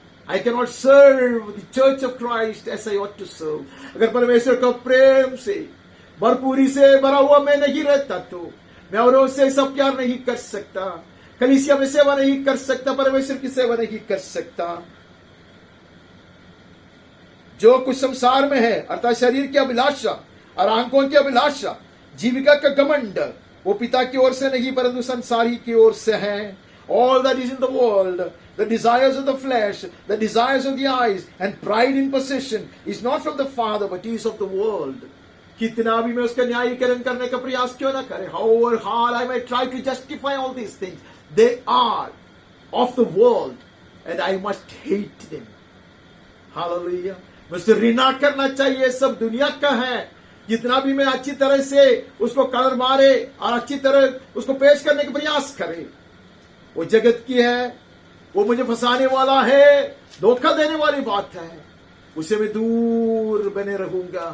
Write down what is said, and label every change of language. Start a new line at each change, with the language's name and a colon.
English: I cannot serve the church of Christ as I ought to serve.
Hindi: अगर परमेश्वर का प्रेम से भरपूरी से भरा हुआ मैं नहीं रहता तो मैं औरों से सब प्यार नहीं कर सकता, कलीसिया में सेवा नहीं कर सकता, परमेश्वर की सेवा नहीं कर सकता। जो कुछ संसार में है अर्थात शरीर की अभिलाषा और आंखों की अभिलाषा, जीविका का घमंड, वो पिता की ओर से नहीं परंतु संसार ही की ओर से है। All that is in the world, the desires of the flesh, the desires of the eyes, and pride in possession is not from the Father but is of the world. कितना भी मैं उसका न्यायीकरण करने का प्रयास क्यों ना करे,
English: however hard I may try to justify all these things, they are of the world and I must hate them. Hallelujah.
Hindi: मुझसे घृणा करना चाहिए, सब दुनिया का है। जितना भी मैं अच्छी तरह से उसको कलर मारे और अच्छी तरह उसको पेश करने का प्रयास करे, वो जगत की है, वो मुझे फंसाने वाला है, धोखा देने वाली बात है, उसे मैं दूर बने रहूंगा।